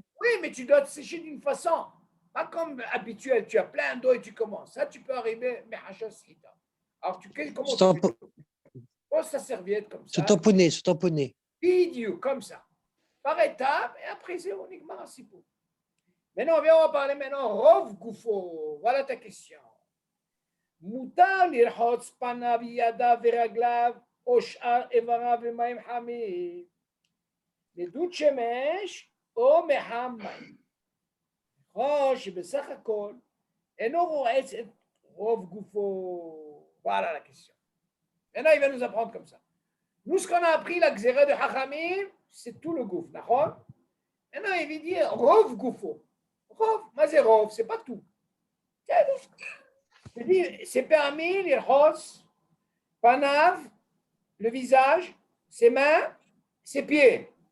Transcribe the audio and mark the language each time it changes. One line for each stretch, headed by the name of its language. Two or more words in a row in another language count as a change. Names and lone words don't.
French: Oui, mais tu dois te sécher d'une façon. Pas comme habituel, tu as plein d'eau et tu commences. Ça, tu peux arriver, mais à Srita. Alors, comment tu poses ta serviette comme ça. Se tamponner. Vidéo, comme ça. Par étapes, et après, c'est uniquement un sipou. Maintenant, on va parler maintenant.
Hebrew: רוב גופו,
French: voilà ta question.
Hebrew: מותר לרחוץ פניו ידיו ורגליו או שאר איבריו במים חמים. לדוד שמש או מחם מים. ככל שבסך הכל אינו רועץ את רוב גופו.
French: Voilà la question. Maintenant, il va nous apprendre comme ça. Nous, ce qu'on a appris, la xéra de Hachamim, c'est tout le gouffre, d'accord? Maintenant, il veut dire
Hebrew: רוב גופו.
French: Rov, mais rov, c'est pas tout. C'est permis, les ros, panav, le visage, ses mains, ses pieds.